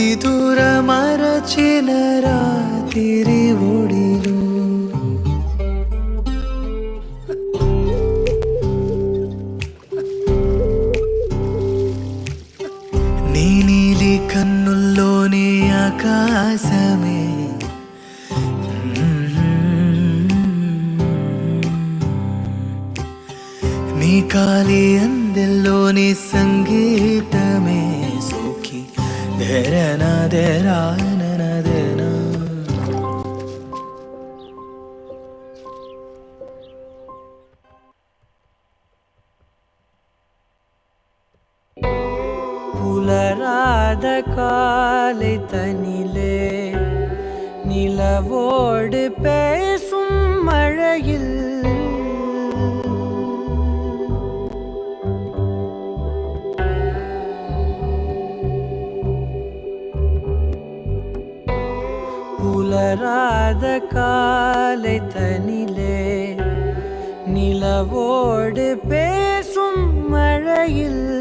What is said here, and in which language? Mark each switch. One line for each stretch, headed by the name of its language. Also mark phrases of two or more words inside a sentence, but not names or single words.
Telugu: నిదుర మరచిన రాత్రి ఒడిలో నీ నీలి కన్నుల్లోని ఆకాశమే నీ కాలి అందెల్లోని సంగీతమే సోకి ధరనా ధరానదేనా.
Tamil: புலராத காலை தனிலே நிலவோடு பேசும் மழையில் புலராத காலை தனிலே நிலவோடு பேசும் மழையில்